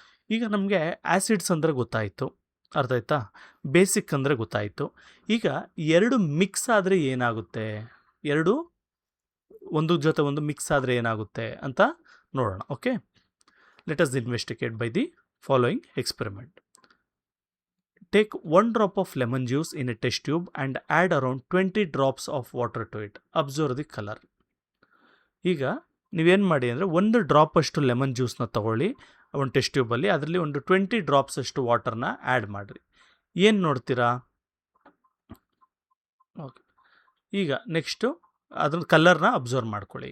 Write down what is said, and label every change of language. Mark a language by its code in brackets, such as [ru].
[kn] ಈಗ ನಮಗೆ ಆ್ಯಸಿಡ್ಸ್ ಅಂದರೆ ಗೊತ್ತಾಯಿತು, ಅರ್ಥ ಆಯ್ತಾ, ಬೇಸಿಕ್ ಅಂದರೆ ಗೊತ್ತಾಯಿತು. ಈಗ ಎರಡು ಮಿಕ್ಸ್ ಆದರೆ ಏನಾಗುತ್ತೆ, ಎರಡು ಒಂದು ಜೊತೆ ಒಂದು ಮಿಕ್ಸ್ ಆದರೆ ಏನಾಗುತ್ತೆ ಅಂತ ನೋಡೋಣ. [en] Okay, let us investigate by the following experiment. Take 1 drop of lemon juice in a test tube and add around 20 drops of water to it. Observe the color. [kn] ಈಗ ನೀವೇನು ಮಾಡಿ ಅಂದರೆ ಒಂದು ಡ್ರಾಪ್ ಅಷ್ಟು ಲೆಮನ್ ಜ್ಯೂಸ್ನ ತೊಗೊಳ್ಳಿ ಒಂದು ಟೆಸ್ಟ್ ಟ್ಯೂಬಲ್ಲಿ, ಅದರಲ್ಲಿ ಒಂದು 20 ಡ್ರಾಪ್ಸ್ ಅಷ್ಟು ವಾಟರ್ನ ಆ್ಯಡ್ ಮಾಡಿರಿ. ಏನು ನೋಡ್ತೀರಾ? ಓಕೆ, ಈಗ ನೆಕ್ಸ್ಟು ಅದ್ರ ಕಲರ್ನ ಅಬ್ಸರ್ವ್ ಮಾಡ್ಕೊಳ್ಳಿ.